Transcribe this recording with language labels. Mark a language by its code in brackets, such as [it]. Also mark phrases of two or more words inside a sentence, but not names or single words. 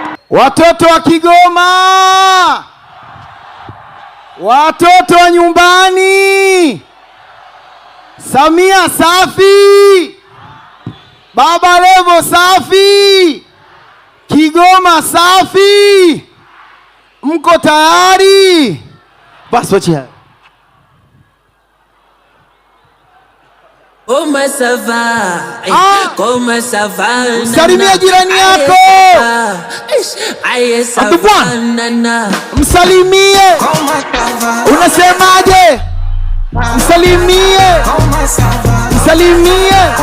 [sw] Watoto wa Kigoma, watoto wa nyumbani, Samia safi, Baba Levo safi, Kigoma safi. Mko tayari? Basi, wachia. [fr] Comment ça va? Eh, Ah! comment ça va, nana? [sw] Msalimie jirani Aye, yako. [fr] ça va. Ish, aye, ça Antoine. va, nana. Msalimie. Comment ça va? [sw] Unasemaje? Msalimie. Msalimie.